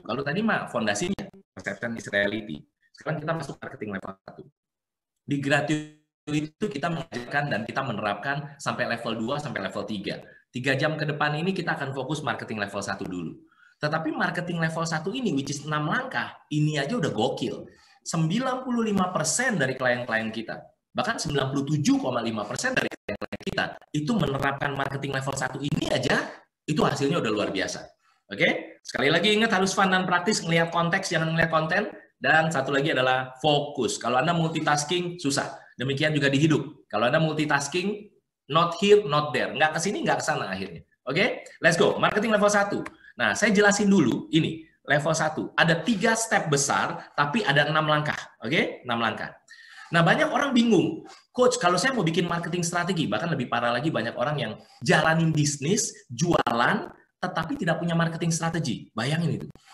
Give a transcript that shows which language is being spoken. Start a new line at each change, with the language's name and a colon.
Indonesian: Kalau tadi mah fondasinya
English: perception is reality.
Indonesian: Sekarang kita masuk marketing level 1. Di Gratio itu kita mengajarkan dan kita menerapkan sampai level 2 sampai level 3. 3 jam ke depan ini kita akan fokus marketing level 1 dulu. Tetapi marketing level 1 ini,
English: which is
Indonesian: 6 langkah, ini aja udah gokil. 95% dari klien-klien kita, bahkan 97,5% dari klien kita itu menerapkan marketing level 1 ini aja, itu hasilnya udah luar biasa. Oke? Sekali lagi ingat harus fun dan praktis, ngelihat konteks, jangan ngelihat konten. Dan satu lagi adalah fokus. Kalau Anda multitasking, susah. Demikian juga di hidup. Kalau Anda multitasking,
English: not here, not there.
Indonesian: Nggak ke sini, nggak ke sana akhirnya.
English: Oke? Let's go. Marketing level 1.
Indonesian: Nah, saya jelasin dulu. Ini, level 1. Ada 3 step besar, tapi ada 6 langkah. Oke? 6 langkah. Nah, banyak orang bingung. Coach, kalau saya mau bikin marketing strategi, bahkan lebih parah lagi banyak orang yang jalanin bisnis, jualan, tetapi tidak punya marketing strategi. Bayangin itu.